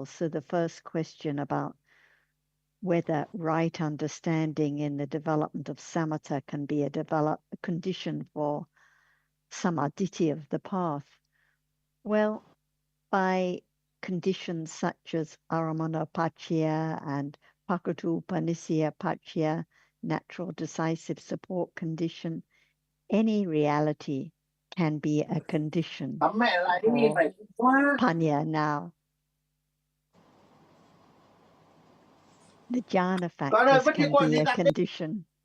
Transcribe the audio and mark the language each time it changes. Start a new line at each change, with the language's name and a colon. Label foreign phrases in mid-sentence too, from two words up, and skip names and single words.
English: So the first question about whether right understanding in the development of samatha can be a condition for samadhi of the path. Well, by conditions such as
Pali: aramana paccaya
English: and
Pali: pakatupanisya paccaya,
English: natural decisive support condition, any reality can be a condition for panya now. The jhana factors can be a condition.